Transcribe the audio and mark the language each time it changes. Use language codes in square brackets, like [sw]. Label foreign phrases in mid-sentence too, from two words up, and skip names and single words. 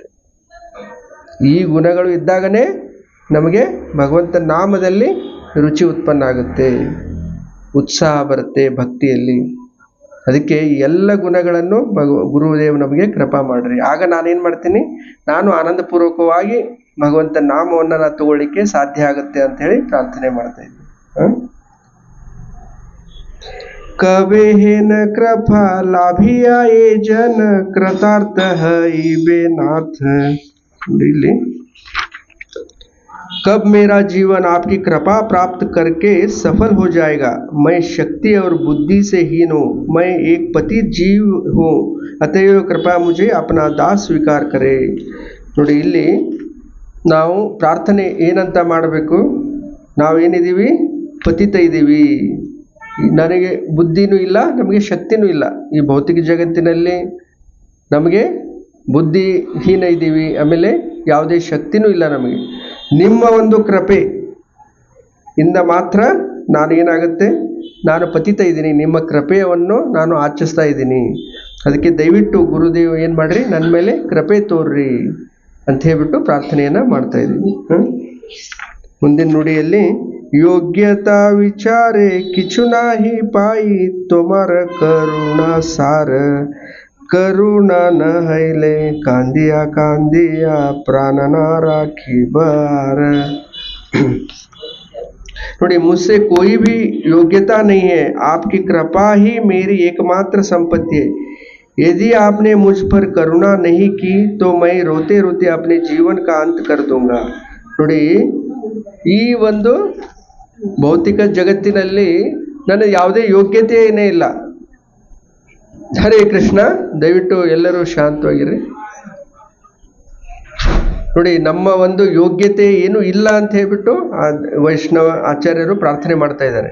[kn] ಈ ಗುಣಗಳು ಇದ್ದಾಗನೇ ನಮಗೆ ಭಗವಂತನ ನಾಮದಲ್ಲಿ ರುಚಿ ಉತ್ಪನ್ನ ಆಗುತ್ತೆ, ಉತ್ಸಾಹ ಬರುತ್ತೆ ಭಕ್ತಿಯಲ್ಲಿ. ಅದಕ್ಕೆ ಈ ಎಲ್ಲ ಗುಣಗಳನ್ನು ಗುರುದೇವ್ ನಮಗೆ ಕೃಪಾ ಮಾಡ್ರಿ. ಆಗ ನಾನೇನು ಮಾಡ್ತೀನಿ, ನಾನು ಆನಂದಪೂರ್ವಕವಾಗಿ ಭಗವಂತನ ನಾಮವನ್ನು ನಾನು ತಗೊಳ್ಳಿಕ್ಕೆ ಸಾಧ್ಯ ಆಗುತ್ತೆ ಅಂತ ಹೇಳಿ ಪ್ರಾರ್ಥನೆ ಮಾಡ್ತಾ ಇದ್ದೀನಿ. [bn] কবে হেন কৃপা লাভিয়া যে জন কৃতার্থ হইবে নাথ. [hi] ಇಲ್ಲಿ कब मेरा जीवन आपकी कृपा प्राप्त करके सफल हो जाएगा. मैं शक्ति और बुद्धि से हीन हूँ, मैं एक पतित जीव हूँ, अतएव कृपा मुझे अपना दास स्वीकार करे. [kn] ನೋಡಿ, ಇಲ್ಲಿ ನಾವು ಪ್ರಾರ್ಥನೆ ಏನಂತ ಮಾಡಬೇಕು, ನಾವೇನಿದ್ದೀವಿ, ಪತಿತ ಇದ್ದೀವಿ, ನನಗೆ ಬುದ್ಧಿನೂ ಇಲ್ಲ, ನಮಗೆ ಶಕ್ತಿನೂ ಇಲ್ಲ. ಈ ಭೌತಿಕ ಜಗತ್ತಿನಲ್ಲಿ ನಮಗೆ ಬುದ್ಧಿಹೀನ ಇದ್ದೀವಿ, ಆಮೇಲೆ ಯಾವುದೇ ಶಕ್ತಿನೂ ಇಲ್ಲ ನಮಗೆ. ನಿಮ್ಮ ಒಂದು ಕೃಪೆ ಇಂದ ಮಾತ್ರ ನಾನು ಏನಾಗುತ್ತೆ, ನಾನು ಪತಿತ ಇದ್ದೀನಿ, ನಿಮ್ಮ ಕೃಪೆಯನ್ನು ನಾನು ಆಚರಿಸ್ತಾ ಇದ್ದೀನಿ. ಅದಕ್ಕೆ ದಯವಿಟ್ಟು ಗುರುದೇವ್ ಏನು ಮಾಡ್ರಿ, ನನ್ನ ಮೇಲೆ ಕೃಪೆ ತೋರ್ರಿ ಅಂತ ಹೇಳ್ಬಿಟ್ಟು ಪ್ರಾರ್ಥನೆಯನ್ನು ಮಾಡ್ತಾ ಇದ್ದೀನಿ. ಮುಂದಿನ ನುಡಿಯಲ್ಲಿ, [bn] যোগ্যতা বিচারে কিছু নাহি পাই তোমার করুণা সার, করুণা না হৈলে কাঁদিয়া কাঁদিয়া প্রাণ না রাখি বার. [kn] ನೋಡಿ, [hi] मुझसे कोई भी योग्यता नहीं है, आपकी कृपा ही मेरी एकमात्र संपत्ति है. यदि आपने मुझ पर करुणा नहीं की तो मैं रोते रोते अपने जीवन का अंत कर दूंगा. [kn] ನೋಡಿ, ಈ ಒಂದು ಭೌತಿಕ ಜಗತ್ತಿನಲ್ಲಿ ನನ್ನ ಯಾವುದೇ ಯೋಗ್ಯತೆ ಏನೇ ಇಲ್ಲ. ಹರೇ ಕೃಷ್ಣ. ದಯವಿಟ್ಟು ಎಲ್ಲರೂ ಶಾಂತವಾಗಿರಿ. ನೋಡಿ, ನಮ್ಮ ಒಂದು ಯೋಗ್ಯತೆ ಏನು ಇಲ್ಲ ಅಂತ ಹೇಳ್ಬಿಟ್ಟು ವೈಷ್ಣವ ಆಚಾರ್ಯರು ಪ್ರಾರ್ಥನೆ ಮಾಡ್ತಾ ಇದ್ದಾರೆ.